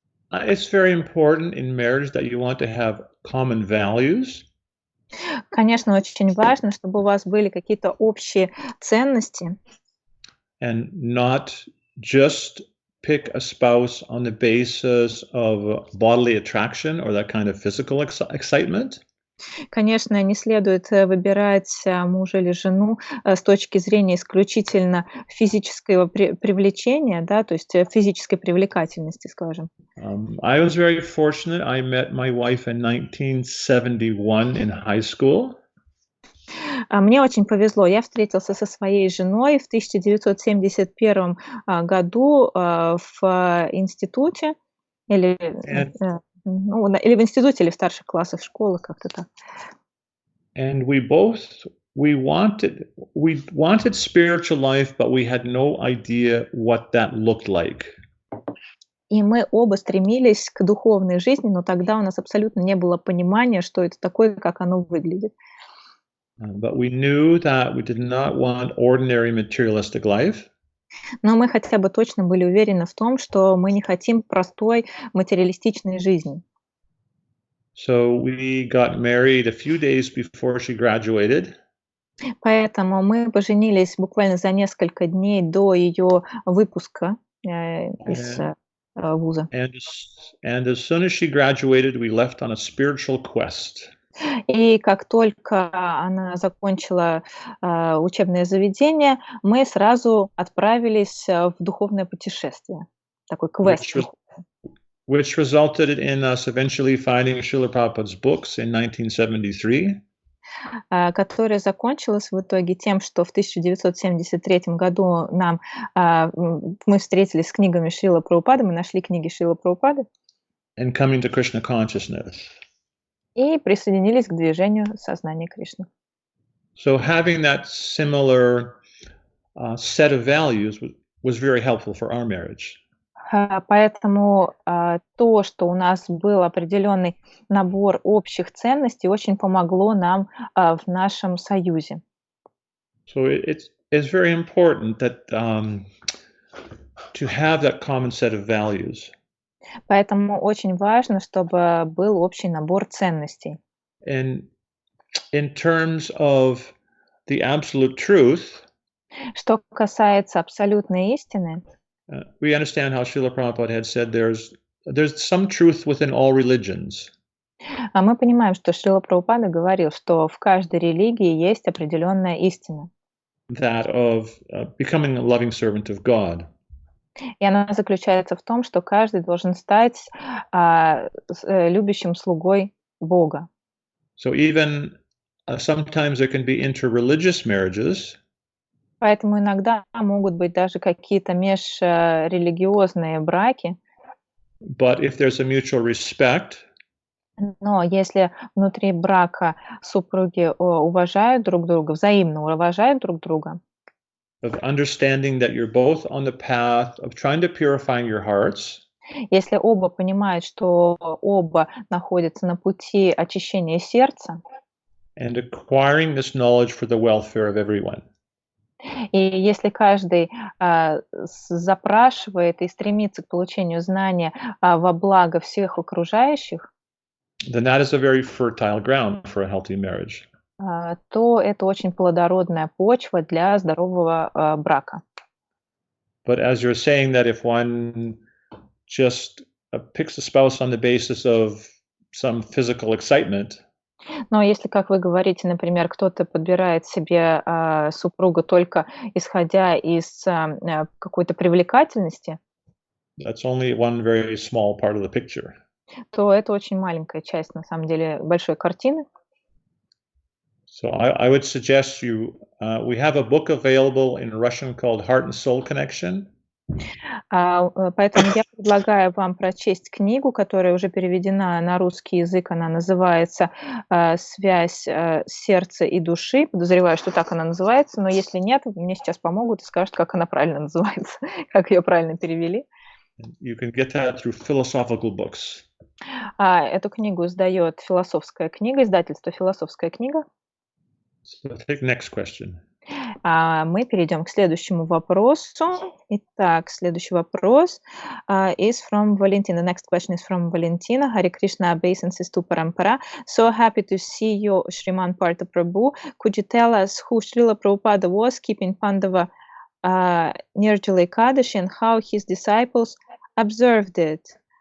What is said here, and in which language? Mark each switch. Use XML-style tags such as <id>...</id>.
<en>It's very important in marriage that you want to have common values.</en> <ru>Конечно, очень важно, чтобы у вас были какие-то общие ценности.</ru> <en>And not just pick a spouse on the basis of bodily attraction or that kind of physical excitement.</en> <ru>Конечно, не следует выбирать мужа или жену с точки зрения исключительно физического привлечения, да, то есть физической привлекательности, скажем.</ru> <en>I was very fortunate. I met my wife in 1971 in high school.</en> <ru>Мне очень повезло. Я встретился со своей женой в 1971 году в институте или,</ru> <en>And,</en> <ru>ну, или в институте, или в старших классах школы, как-то так.</ru> <en>and we wanted spiritual life, but we had no idea what that looked like.</en> <ru>И мы оба стремились к духовной жизни, но тогда у нас абсолютно не было понимания, что это такое, как оно выглядит.</ru> <en>But we knew that we did not want ordinary materialistic life.</en> <ru>Но мы хотя бы точно были уверены в том, что мы не хотим простой материалистичной жизни.</ru> <en>So we got married a few days before she graduated.</en> <ru>Поэтому мы поженились буквально за несколько дней до ее выпуска из вуза.</ru> <en>And as soon as she graduated, we left on a spiritual quest.</en> <ru>И как только она закончила учебное заведение, мы сразу отправились в духовное путешествие, такой квест.</ru> <en>Which resulted in us eventually finding Srila Prabhupada's books in 1973.</en> <ru>Которая закончилась в итоге тем, что в 1973 году мы встретились с книгами Шрилы Прабхупады, мы нашли книги Шрилы Прабхупады.</ru> <en>And coming to Krishna consciousness.</en> <ru>И присоединились к движению сознания Кришны.</ru> <en>So having that similar set of values was very helpful for our marriage.</en> <ru>Поэтому то, что у нас был определенный набор общих ценностей, очень помогло нам в нашем союзе.</ru> <en>So it's very important that to have that common set of values.</en> <ru>Поэтому очень важно, чтобы был общий набор ценностей.</ru> <en>And in terms of the absolute truth,</en> <ru>что касается абсолютной истины,</ru> <en>we understand how Srila Prabhupada had said there's some truth within all religions.</en> <ru>Мы понимаем, что Шрила Прабхупада говорил, что в каждой религии есть определенная истина.</ru> <en>That of becoming a loving servant of God.</en> <ru>И она заключается в том, что каждый должен стать любящим слугой Бога.</ru> <en>So even sometimes there can be interreligious marriages.</en> <ru>Поэтому иногда могут быть даже какие-то межрелигиозные браки.</ru> <en>But if there's a mutual respect,</en> <ru>но если внутри брака супруги уважают друг друга, взаимно уважают друг друга,</ru> <en>of understanding that you're both on the path of trying to purify your hearts,</en> <ru>если оба понимают, что оба находятся на пути очищения сердца,</ru> <en>and acquiring this knowledge for the welfare of everyone.</en> <ru>И если каждый запрашивает и стремится к получению знания во благо всех окружающих,</ru> <en>then that is a very fertile ground for a healthy marriage.</en> <ru>То это очень плодородная почва для здорового брака.</ru> <en>But as you're saying that if one just picks a spouse on the basis of some physical excitement,</en> <ru>но если, как вы говорите, например, кто-то подбирает себе супругу только исходя из какой-то привлекательности,</ru> <en>that's only one very small part of the picture.</en> <ru>То это очень маленькая часть, на самом деле, большой картины.</ru> <en>So I would suggest you, we have a book available in Russian called Heart and Soul Connection.</en> <ru>Поэтому я предлагаю вам прочесть книгу, которая уже переведена на русский язык. Она называется «Связь сердца и души». Подозреваю, что так она называется, но если нет, мне сейчас помогут и скажут, как она правильно называется, как ее правильно перевели.</ru> <en>You can get that through philosophical books.</en> <ru>Эту книгу издает философская книга, издательство «Философская книга».</ru> <en>So take next question.</en> <ru>Мы перейдем к следующему вопросу. Итак, следующий вопрос</ru> <en>is from Valentina. The next question is from Valentina. Hare Krishna obeisances to Parampara. So happy to see you, Shriman Partha Prabhu. Could you tell us who Srila Prabhupada was keeping Pandava Nirjala Ekadashi and how his disciples observed it?</en>